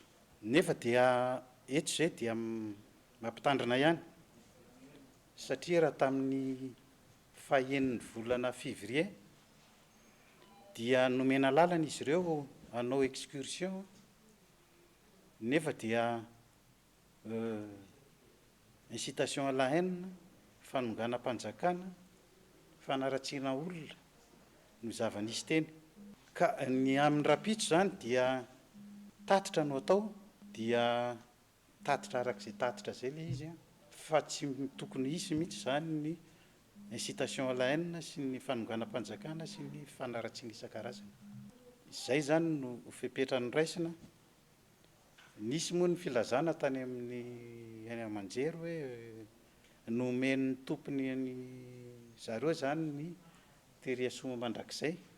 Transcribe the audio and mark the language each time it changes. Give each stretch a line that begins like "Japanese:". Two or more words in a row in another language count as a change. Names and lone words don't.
Malagasy: Nefa dia eto zay dia mampitandrina ihany satria raha tamin'ny fahaeniny volana février dia nomena lalana izy ireo hanao excursion nefa dia
French: incitation à la haine,
Malagasy: fanonganam-panjakana, fanaratsiana olona no zava-nisy teny. Ka ny amin'ny rapitso zany dia tatitra no atao dia tatitra arak'izay tatitra zay le izy fa tsy tokony hisy mihitsy zany ny
French: incitation à la haine
Malagasy: sy ny fanonganam-panjakana sy ny fanaratsiana isan-karazany. Izay zany no fepetrany raisina. Nisy moa ny filazana tany amin'ny any amanjery hoe nomen'ny tompony ny zareo zany ny teriasoma mandrakizay.